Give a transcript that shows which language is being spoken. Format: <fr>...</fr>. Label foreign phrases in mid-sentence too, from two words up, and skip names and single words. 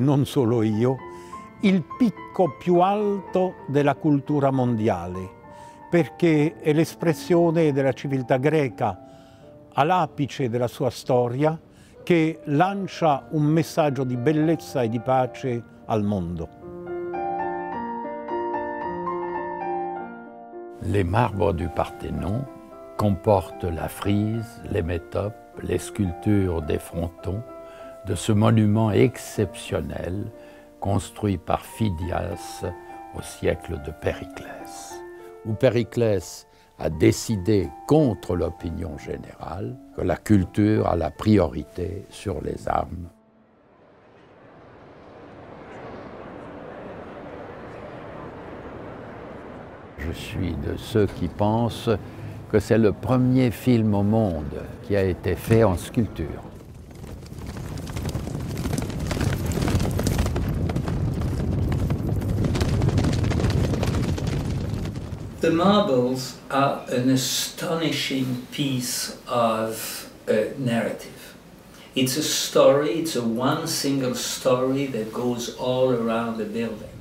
<it>non solo io, il picco più alto della cultura mondiale, perché è l'espressione della civiltà greca all'apice della sua storia, che lancia un messaggio di bellezza e di pace al mondo.</it> <fr>Les marbres du Parthénon comportent la frise, les métopes, les sculptures des frontons de ce monument exceptionnel construit par Phidias au siècle de Périclès, où Périclès a décidé contre l'opinion générale que la culture a la priorité sur les armes. Je suis de ceux qui pensent que c'est le premier film au monde qui a été fait en sculpture.</fr> <en>The marbles are an astonishing piece of narrative. It's a story, it's a one single story that goes all around the building.</en>